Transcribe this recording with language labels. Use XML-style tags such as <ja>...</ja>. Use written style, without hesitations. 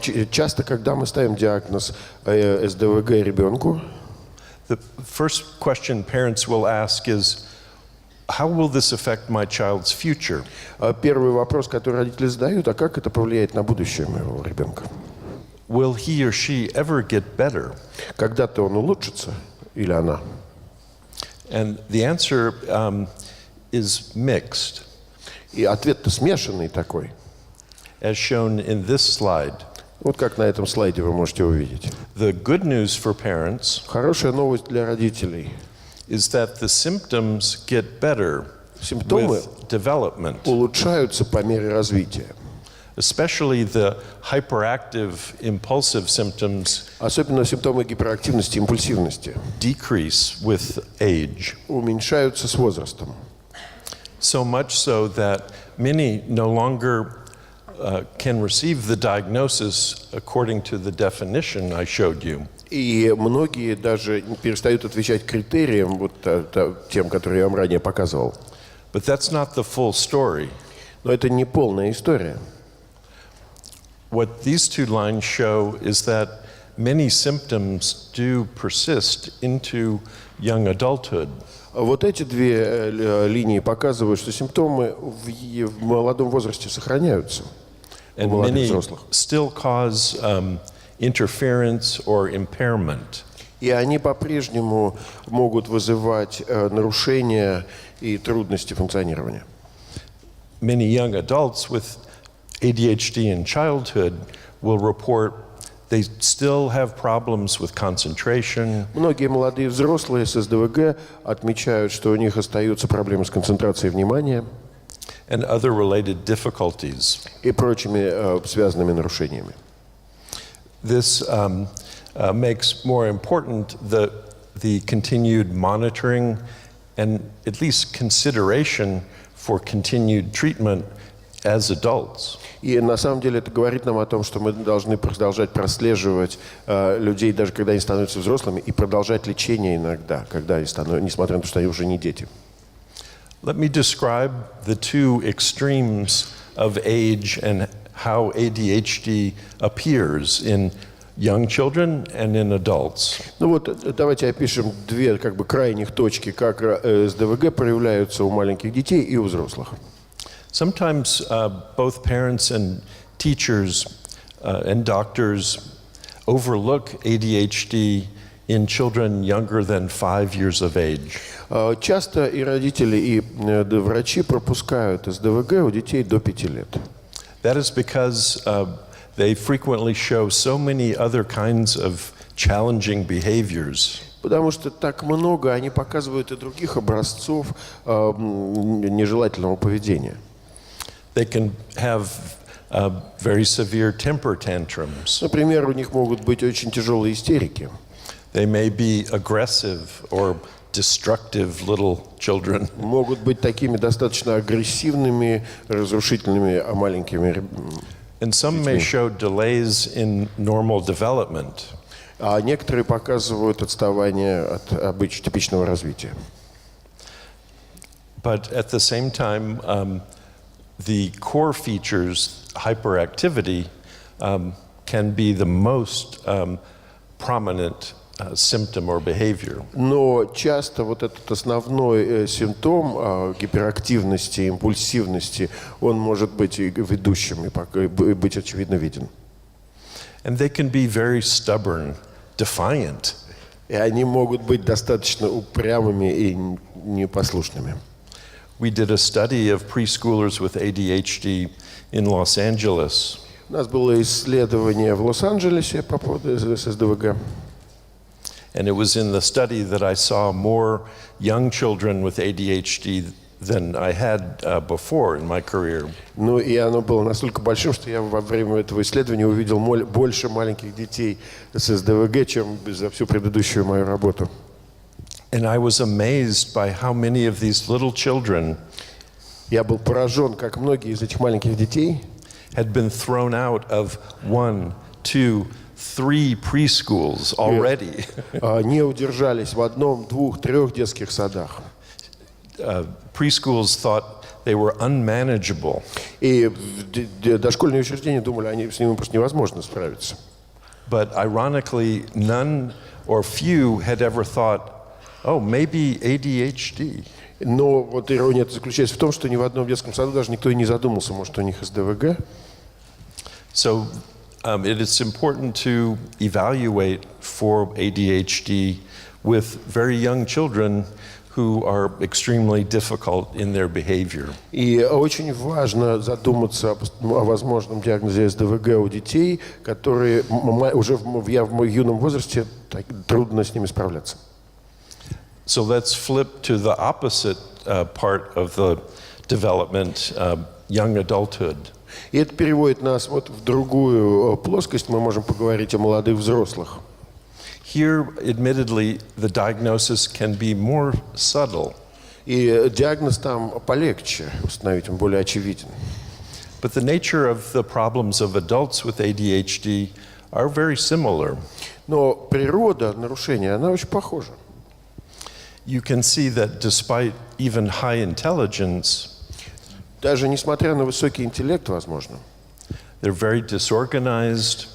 <ru>Часто, когда мы ставим диагноз СДВГ ребенку,</ru> <en>the first question parents will ask is, how will this affect my child's future?</en> <ru>первый вопрос, который родители задают, а как это повлияет на будущее моего ребенка?</ru> <en>Will he or she ever get better?</en> <ru>Когда-то он улучшится или она?</ru> <en>And the answer is mixed,</en> <ru>И ответ-то смешанный такой.</ru> <en>as shown in this slide.</en> <ru>Вот как на этом слайде вы можете увидеть.</ru> <en>The good news for parents</en> <ru>Хорошая новость для родителей.</ru> <en>is that the symptoms get better</en> <ru>Симптомы</ru> <en>with development,</en> <ru>улучшаются по мере развития.</ru> <en>especially the hyperactive, impulsive symptoms</en> <ru>Особенно симптомы гиперактивности и импульсивности</ru> <en>decrease with age.</en> <ru>уменьшаются с возрастом.</ru> <en>So much so that many no longer can receive the diagnosis according to the definition I showed you.</en> <ru>И многие даже перестают отвечать критериям, вот тем, которые я вам ранее показывал.</ru> <en>But that's not the full story.</en> <ru>Но это не полная история.</ru> <en>What these two lines show is that many symptoms do persist into young adulthood.</en> <ru>Вот эти две линии показывают, что симптомы в молодом возрасте сохраняются.</ru> <en>And many still cause interference or impairment.</en> <ru>И они по-прежнему могут вызывать нарушения и трудности функционирования.</ru> <en>Many young adults with ADHD in childhood will report they still have problems with concentration.</en> <ru>Многие молодые взрослые с СДВГ отмечают, что у них остаются проблемы с концентрацией внимания</ru> <en>And other related difficulties.</en> <ru>и прочими связанными нарушениями.</ru> <en>This makes more important the continued monitoring and at least consideration for continued treatment as adults.</en> <ru>И на самом деле это говорит нам о том, что мы должны продолжать прослеживать людей, даже когда они становятся взрослыми, и продолжать лечение иногда, когда они становятся, несмотря на то, что они уже не дети.</ru> <en>Let me describe the two extremes of age and how ADHD appears in young children and in adults.</en> <ru>Ну вот давайте опишем две как бы крайних точки, как СДВГ проявляются у маленьких детей и у взрослых.</ru> <en>Sometimes both parents and teachers and doctors overlook ADHD in children younger than 5 years of age.</en> <ru>Часто и родители, и врачи пропускают СДВГ у детей до 5 лет.</ru> <en>That is because they frequently show so many other kinds of challenging behaviors.</en> <ru>Потому что так много они показывают и других образцов нежелательного поведения.</ru> <en>They can have very severe temper tantrums.</en> <ru>Например, у них могут быть очень тяжелые истерики.</ru> <en>They may be aggressive or destructive little children.</en> <ru>Могут быть такими достаточно агрессивными, разрушительными, маленькими.</ru> <en>And some may show delays in normal development.</en> <ru>А некоторые показывают отставание от типичного развития.</ru> <en>But at the same time, the core features, hyperactivity, can be the most prominent symptom or behavior.</en> <ru>Но часто вот этот основной симптом гиперактивности, импульсивности, он может быть и ведущим, и быть очевидно виден.</ru> <en>And they can be very stubborn, defiant.</en> <ru>И они могут быть достаточно упрямыми и непослушными.</ru> <en>We did a study of preschoolers with ADHD in Los-Anджелес.</en> <ru>У нас было исследование в Лос-Анджелесе по поводу СДВГ.</ru> <en>And it was in the study that I saw more young children with ADHD than I had before in my career.</en> <ru>Ну и оно было настолько большим, что я во время этого исследования увидел больше маленьких детей с СДВГ, чем за всю предыдущую мою работу.</ru> <en>And I was amazed by how many of these little children</en> <ru>Я был поражен, как многие из этих маленьких детей</ru> <en>had been thrown out of 1, 2, 3 preschools already.</en> <ru>не удержались в одном, двух, трех детских садах.</ru> <en>preschools thought they were unmanageable.</en> <ru>И дошкольные учреждения думали, с ними просто невозможно справиться.</ru> <en>But ironically, none or few had ever thought, oh, maybe ADHD.</en> <ru>Но вот ирония заключается в том, что ни в одном детском саду даже никто и не задумался, может, у них СДВГ.</ru> <en>So it is important to evaluate for ADHD with very young children who are extremely difficult in their behavior.</en> <ru>И очень важно задуматься о возможном диагнозе СДВГ у детей, которые уже в юном возрасте трудно с ними справляться.</ru> <en>So let's flip to the opposite part of the development, young adulthood.</en> <ru>И это переводит нас вот в другую плоскость. Мы можем поговорить о молодых взрослых.</ru> <en>Here, admittedly, the diagnosis can be more subtle.</en> <ru>И диагноз там полегче установить, он более очевиден.</ru> <en>But the nature of the problems of adults with ADHD are very similar.</en> <ru>Но природа нарушения, она очень похожа.</ru> <en>You can see that despite even high intelligence,</en> <ru>даже несмотря на высокий интеллект, возможно,</ru> <en>they're very disorganized.</en>